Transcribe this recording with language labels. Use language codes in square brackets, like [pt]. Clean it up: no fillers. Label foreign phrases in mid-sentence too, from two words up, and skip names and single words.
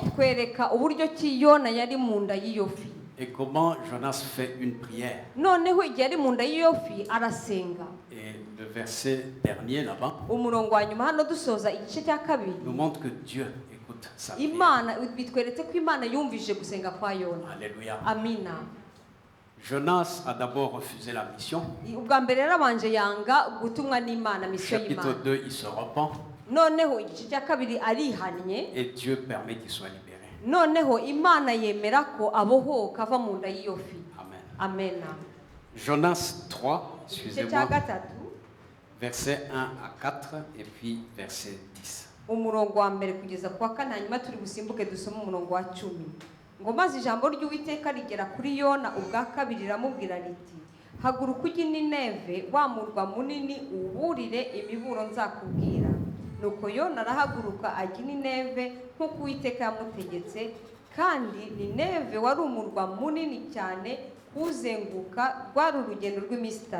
[rw] kitwereka uburyo ki yona yari mu nda y'iyo fi. [fr] et comment Jonas fait une prière. [rw] noneho igihe ari mu nda y'iyo fi arasenga. [fr] Et le verset dernier là-bas [rw] umurongo wa nyuma hano dusoza igice cya kabiri, [fr] nous montre que Dieu écoute sa prière. [rw] imana bitweretse ko imana yumvise gusenga kwa yona. [fr] Alléluia. [rw] amina. [fr] Jonas a d'abord refusé la mission. [rw] ubwa mbere yarabanje yanga gutumwa n'imana, misiyo [fr] Chapitre [rw] y'imana. [fr] 2, il se repent [rw] noneho igice cya kabiri arihannye, [fr] et Dieu permet qu'il soit libéré. [rw] noneho imana yemera ko abohoka ava mu nda y'iyo fi. Amen. amena. [fr] Jonas 3, [rw] igice cya [fr] excusez-moi, [rw] gatatu [fr] versets 1 à 4 et puis verset 10. [rw] umurongo wa mbere kugeza ku wa kane, hanyuma turi busimbuke dusome umurongo wa 10. ngo maze ijambo ry'Uwiteka rigera kuri yona ubwa kabiri riramubwira riti, haguruka ujye i Nineve, wa murwa munini, uwuburire imiburo nzakubwira. nuko yona arahaguruka ajya i Nineve nk'uko Uwiteka yamutegetse, kandi Nineve wari umurwa munini cyane kuzenguka, rwari urugendo rw'iminsi 3.